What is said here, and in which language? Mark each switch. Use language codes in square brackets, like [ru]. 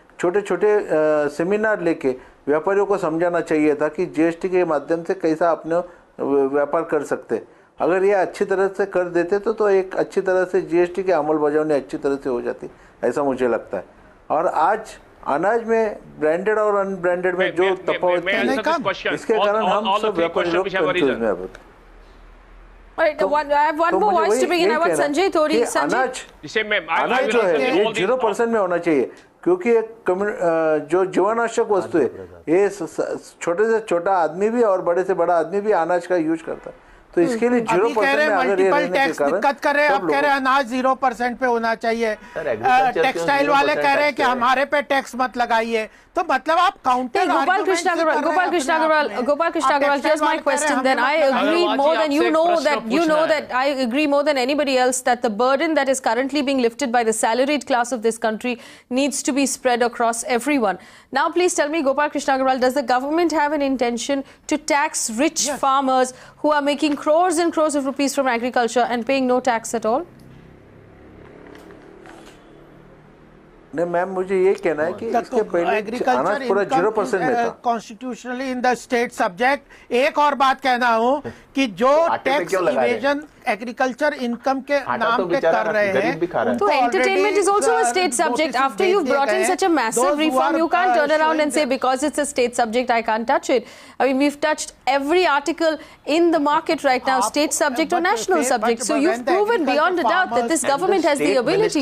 [hi] छोटे छोटे सेमिनार लेके व्यापारियों को समझाना चाहिए था कि जीएसटी के माध्यम से कैसा अपने व्यापार कर सकते. अगर ये अच्छी तरह से कर देते तो एक अच्छी तरह से जीएसटी की अमलबजावनी अच्छी तरह से हो जाती, ऐसा मुझे लगता है. और आज अनाज में ब्रांडेड और अनब्रांडेड में जो तफावत है, इसके कारण हम सब व्यापारी लोग कंफ्यूज में अब. [en] Alright, I have one more voice to begin. I want Sanjay Todi. [hi] अनाज जो है ये 0% में होना चाहिए, क्योंकि एक जो जीवनावश्यक वस्तु है, ये छोटे से छोटा आदमी भी और बड़े से बड़ा आदमी भी अनाज का यूज करता है. तो इसके लिए 0% में अगर ये रहने के कारण दिक्कत कर रहे हैं, अब कह रहे हैं अनाज 0% पे होना चाहिए, टेक्सटाइल वाले कह रहे हैं कि हमारे पे टैक्स मत लगाइए, तो मतलब आप counter [en] Gopal Krishna Agarwal, here's my question then. I agree more than you know that I agree more than anybody else that the burden that is currently being lifted by the salaried class of this country needs to be spread across everyone. Now please tell me, Gopal Krishna Agarwal, does the government have an intention to tax rich farmers who are making crores and crores of rupees from agriculture and paying no tax at all? [hi] नहीं ma'am, मुझे ये कहना है कि इसके पहले अनाज पूरा 0% में था। [en] Constitutionally in the state subject. [hi] एक और बात कहना हूँ कि जो टैक्स इवेजन एग्रीकल्चर इनकम के नाम पे कर रहे हैं, [en] तो entertainment is also a state subject. After you've brought in such a massive reform, you can't turn around and say because it's a state subject I can't touch it. I mean, we've touched every article in the market right now, state subject or national subject. So you've proven beyond a doubt that this government has the ability.